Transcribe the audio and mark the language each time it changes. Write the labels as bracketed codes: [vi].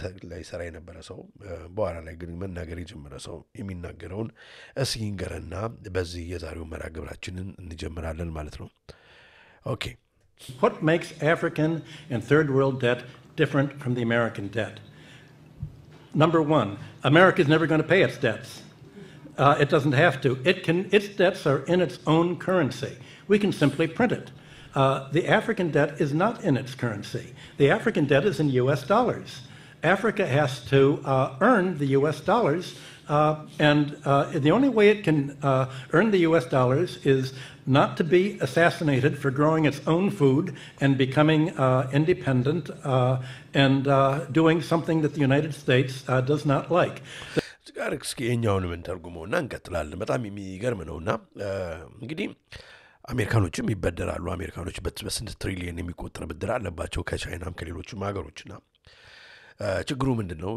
[am] ላይ ሰራ የነበረ ሰው በኋላ ላይ ግን መናገር የጀመረ ሰው የሚናገረውን እስኪ እንገረና በዚህ የዛሬው መርሃ ግብራችንን እንጀምራለን ማለት ነው። ኦኬ [en] What makes African and third world debt different from the American debt? Number one, America is never going to pay its debts. It doesn't have to. Its debts are in its own currency. We can simply print it. The African debt is not in its currency. The African debt is in US dollars. Africa has to earn the US dollars, and the only way it can earn the US dollars is not to be assassinated for growing its own food and becoming independent and doing something that the United States does not like. [am] ጋር እስኪ የኛውን ምን ተርጉመውና እንቀጥላለን። በጣም የሚገርም ነውና እንግዲህ አሜሪካኖችም ይበደራሉ። አሜሪካኖች በስንት ትሪሊየን የሚቆጠር ብድር አለባቸው ከቻይናም ከሌሎችም ሀገሮችና ችግሩ ምንድነው?